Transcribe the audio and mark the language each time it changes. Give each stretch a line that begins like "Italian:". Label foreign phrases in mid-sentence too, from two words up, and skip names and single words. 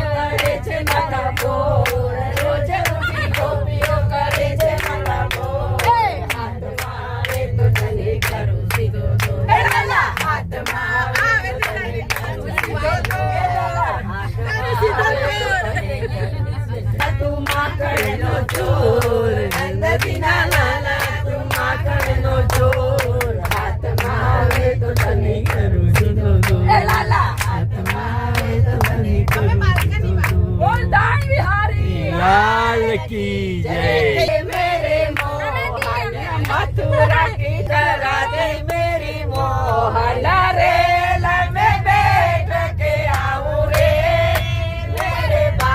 Gujarati: કરે છે મારા બોર રોજ ઉઠી ગોપીઓ કરે છે મારા બોર હાથમાં આવે તો તને કરું સીધો દો એ લાલા હાથમાં આવે તો તને કરું સીધો દો તું માખણનો ચોર નંદજીના લાલા તું માખણનો ચોર હાથમાં આવે તો તને કરું સીધો દો એ લાલા હાથમાં આવે તો તને કરું સીધો દો બોલ દાણ વિહારી
Hindi: लाल की जय मेरे मोहन मथुरा की तरह दे मेरी मोहन रेल में बैठ के आऊं रे मेरे